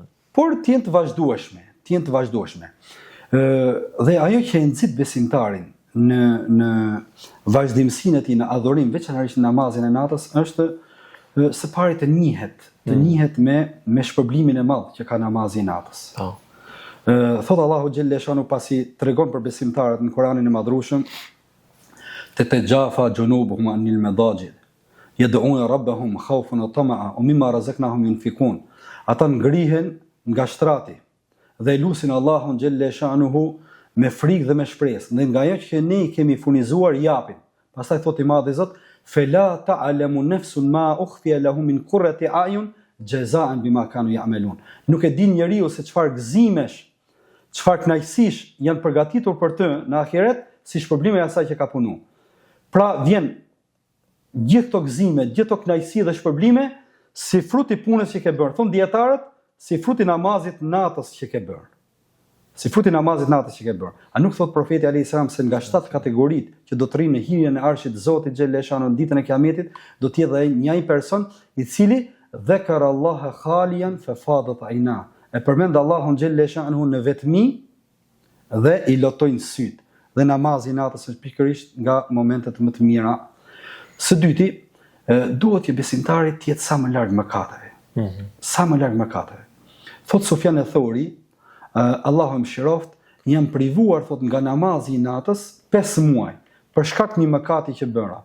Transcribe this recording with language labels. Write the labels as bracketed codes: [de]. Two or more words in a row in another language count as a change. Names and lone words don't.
[sq] Por të jenë të vazhdueshme, Dhe ajo që e nxit besimtarin në vazhdimsinë e tij në adhurim, veçanërisht në namazin e natës, është së pari të njihet me shpërblimin e madh që ka namazi i natës. Thot Allahu xhelle shanu pasi tregon për besimtarët në Kur'anin e Madhrueshëm: [ar] "تتجافى جنوبهم عن المضاجع يدعون ربهم خوفا وطمعا ومما رزقناهم ينفقون." [sq] Ata ngrihen nga shtrati dhe lusin Allahun xhelle shanuhu me frikë dhe me shpresë, dhe nga ajo që ne i kemi furnizuar japin. Pastaj thot i Madhi Zot: [ar] "فلا تعلم نفس ما أخفي لهم من قرة أعين جزاء بما كانوا يعملون." [sq] Nuk e din njeriu se çfarë gëzimesh, çfarë kënaqësish janë përgatitur për të në ahiret, si shpërblimi i asaj që ka punu. Pra vjen gjithë këto gëzime, gjithë këto kënaqësi dhe shpërblime si fruti i punës që ke bërë. Thon dietarët, si fruti i namazit natës që ke bërë. Si fruti i namazit natës që ke bërë. A nuk thot profeti [ar] عليه السلام [sq] se nga 7 kategoritë që do të rrinë në hyrjen e arshit të Zotit xhaleshano në ditën e Kiametit, do të jetë një person i cili [ar] ذكر الله خاليا ففاضت عيناه. [sq] E përmend Allahun xhaleshano në vetmi dhe i lotojnë syt. Dhe namazi natës është pikërisht nga momentet më të mira. Së dyti, duhet që besimtari të jetë sa më larg mëkateve. Sa më larg mëkateve. Thot Sufjan al-Thauri, Allahu më shiroft, jam privuar thot nga namazi i natës 5 muaj për shkak të një mëkati që bëra.